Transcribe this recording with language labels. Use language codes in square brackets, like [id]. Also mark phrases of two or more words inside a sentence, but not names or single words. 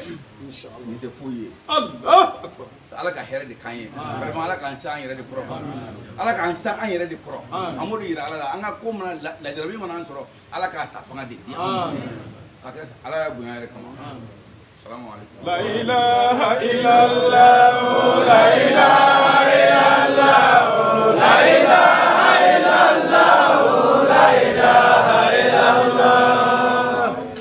[ar] إن شاء الله. [bm] nin tɛ foyi ye [ar] الله أكبر. [bm] ala ka hɛrɛ de k'an ye vraiment ala k'an sa an yɛrɛ de kɔrɔ ala k'an sa an yɛrɛ de kɔrɔ an b'o de yira ala la an ka ko mana lajarabi mana an sɔrɔ ala k'a ta fanga de di an ma ala y'a bonya yɛrɛ kama [ar] السلام عليكم لا إله إلا الله. لا إله إلا الله. لا إله إلا الله. لا إله إلا الله.